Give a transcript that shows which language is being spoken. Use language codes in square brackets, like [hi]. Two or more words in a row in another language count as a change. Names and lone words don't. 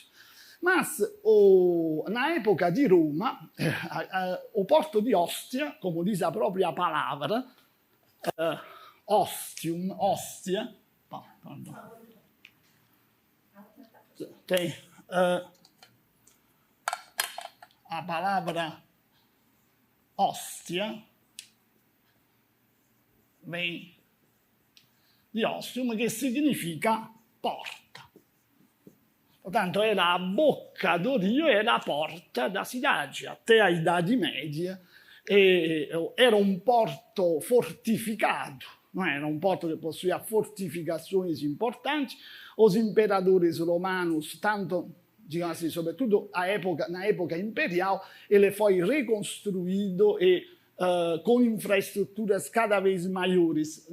[pt] Mas, na época de Roma, o porto de Ostia, como diz a própria palavra, Ostia, tem a palavra Ostia, vem di ostium, [it] che significa porta. [pt] Portanto, era a boca do rio, era a porta da cidade, até a Idade Média. Era um porto fortificado, não era um porto que possuía fortificações importantes. Os imperadores romanos, tanto, digamos assim, sobretudo na época imperial, ele foi reconstruído e com infraestruturas cada vez maiores.